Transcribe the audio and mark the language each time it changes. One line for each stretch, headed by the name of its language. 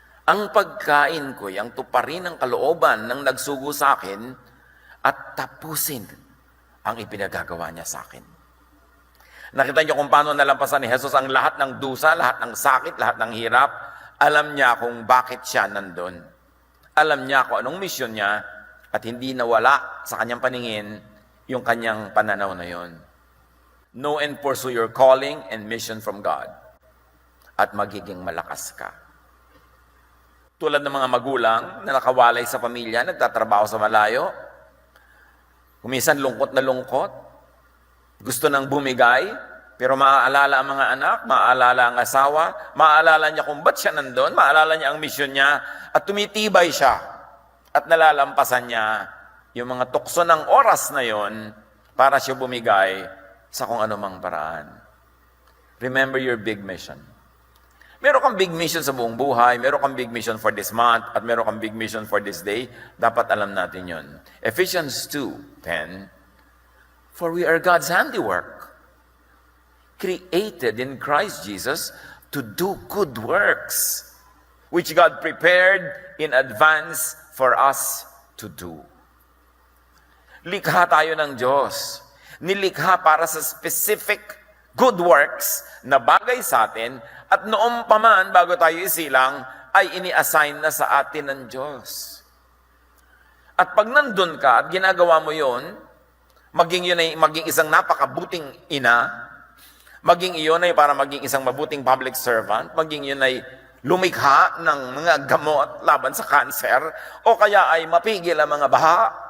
Filipino: Ang pagkain ko'y ang tuparin ng kalooban ng nagsugo sa akin at tapusin ang ipinagagawa niya sa akin. Nakita niyo kung paano nalampasan ni Jesus ang lahat ng dusa, lahat ng sakit, lahat ng hirap. Alam niya kung bakit siya nandun. Alam niya kung anong mission niya at hindi nawala sa kanyang paningin yung kanyang pananaw na yon.
English: Know and pursue your calling and mission from God
Filipino: at magiging malakas ka. Tulad ng mga magulang na nakawalay sa pamilya, nagtatrabaho sa malayo, kumisan lungkot na lungkot, gusto nang bumigay, pero maaalala ang mga anak, maaalala ang asawa, maaalala niya kung ba't siya nandun, maaalala niya ang misyon niya, at tumitibay siya. At nalalampasan niya yung mga tukso ng oras na yon para siya bumigay sa kung anumang paraan.
English: Remember your big mission.
Filipino: Meron kang
English: big mission
Filipino: sa buong buhay,
English: meron kang big mission for this month,
Filipino: at meron kang
English: big mission for this day,
Filipino: dapat alam natin yon.
English: Ephesians 2:10, for we are God's handiwork, created in Christ Jesus to do good works, which God prepared in advance for us to do.
Filipino: Likha tayo ng Diyos. Nilikha para sa
English: specific good works
Filipino: na bagay sa atin at noong pa man bago tayo isilang ay ini-assign na sa atin ng Diyos. At pag nandun ka at ginagawa mo yon, maging yun ay maging isang napakabuting ina, maging iyon ay para maging isang mabuting public servant, maging yun ay lumikha ng mga gamot laban sa cancer, o kaya ay mapigil ang mga baha.